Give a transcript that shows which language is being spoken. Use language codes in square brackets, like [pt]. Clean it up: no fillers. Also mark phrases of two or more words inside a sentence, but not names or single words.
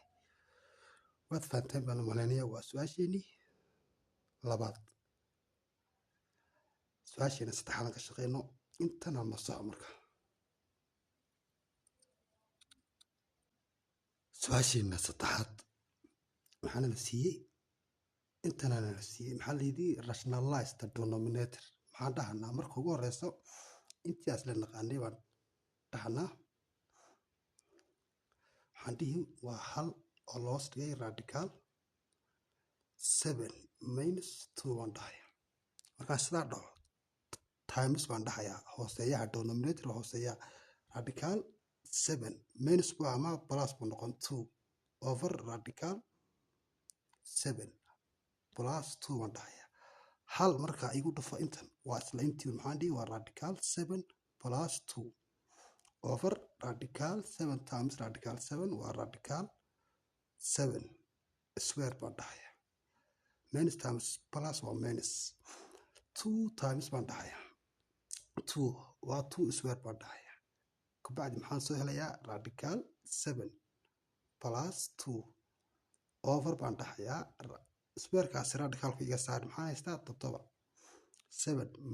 [so] Waad fahanteen baan u malaynayaa. Waa su'aasheenii labaad. Su'aasheena saddexaad ka shaqeyno intana masaxo marka. Su'aasheena saddexaad maxaa la siiyey intana la siiyey maxaa la yidhi [en] rationalize the denominator. [so] Maxaan dhahnaa marka ugu horeyso intii asla naqaanay baan dhahnaa waxaan dhihi waa hal oo loo hoos dhigay [en] radical 7 minus 2 [so] baan dhahayaa. Markaan sidaa dhaho times baan dhahayaa hooseeyaha denominator hooseeyaha [en] radical 7 minus [so] buu ama plus buu noqon [en] 2 over radical 7 plus 2 [so] baan dhahaya hal markaa igu dhufo intan waa isla intii maxaan dhihi waa [en] radical 7 plus 2 over radical 7 times radical 7 waa radical 7 square [so] baan dhahaya [en] minus times plus [so] waa [en] minus 2 times [so] baan dhahaya 2 waa [en] 2 square [so] baan dhahaya kabacdi maxaan soo helayaa [en] radical 7 plus 2 over [so] baan dhahayaa squarekaasi radicalku iga saar maxaan haystaa 7 7